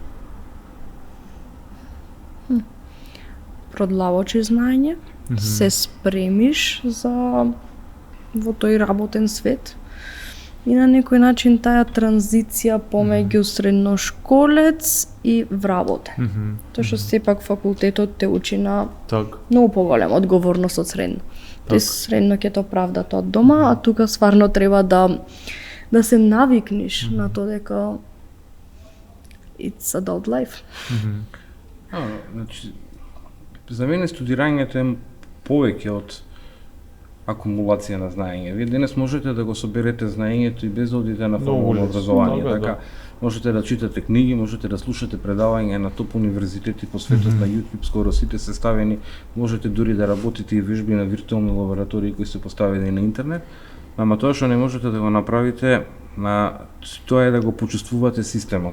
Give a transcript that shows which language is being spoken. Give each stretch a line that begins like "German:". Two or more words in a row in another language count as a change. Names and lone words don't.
Macedonian: Продлавочи знаење, се спремиш за во тој работен свет и на некој начин таа транзиција помеѓу средношколец и вработен. Тоа што сепак факултетот те учи на многу поголема одговорност од средно. Средно ќе то правда тоа дома, а тука стварно треба да се навикнеш на тоа дека
English: it's adult life.
Macedonian: Значи, за мене студирањето е повеќе од акумулација на знаење. Вие денес можете да го соберете знаењето и без да одите на формално образование. Така, можете да читате книги, можете да слушате предавања на топ универзитети по светот, на YouTube, скоро сите се ставени, можете дури да работите и вежби на виртуелни лаборатории кои се поставени на интернет, ама тоа што не можете да го направите, тоа е да го почувствувате системот.